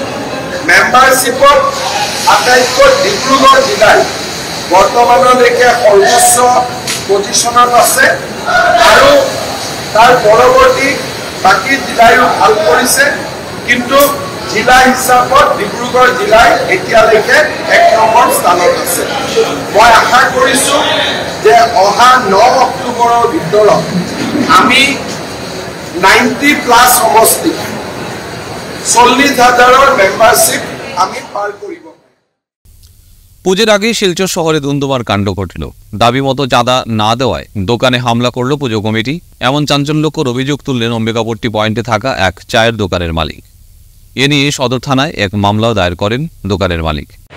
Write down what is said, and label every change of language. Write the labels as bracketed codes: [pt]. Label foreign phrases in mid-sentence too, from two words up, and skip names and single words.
[as] মেম্বাৰশ্বিপত আটাইতকৈ ডিব্ৰুগড় জিলাই বৰ্তমানলৈকে সৰ্বোচ্চ পজিশ্যনত আছে আৰু তাৰ পৰৱৰ্তী বাকী জিলাইও ভাল কৰিছে, কিন্তু জিলা হিচাপত ডিব্ৰুগড় জিলাই এতিয়ালৈকে 1 নম্বৰ স্থানত আছে। মই আশা কৰিছোঁ যে অহা 9 অক্টোবৰৰ ভিতৰত আমি 90+ সমষ্টি 40,000-ৰ মেম্বাৰশ্বিপ আমি পাৰ কৰিব। [bn] পুজোর আগেই শিলচর শহরে ধুন্ধুমার কাণ্ড ঘটল। দাবি মতো চাঁদা না দেওয়ায় দোকানে হামলা করল পুজো কমিটি। এমন চাঞ্চল্যকর অভিযোগ তুললেন অম্বিকাপট্টি পয়েন্টে থাকা এক চায়ের দোকানের মালিক। এ নিয়ে সদর থানায় এক মামলাও দায়ের করেন দোকানের মালিক।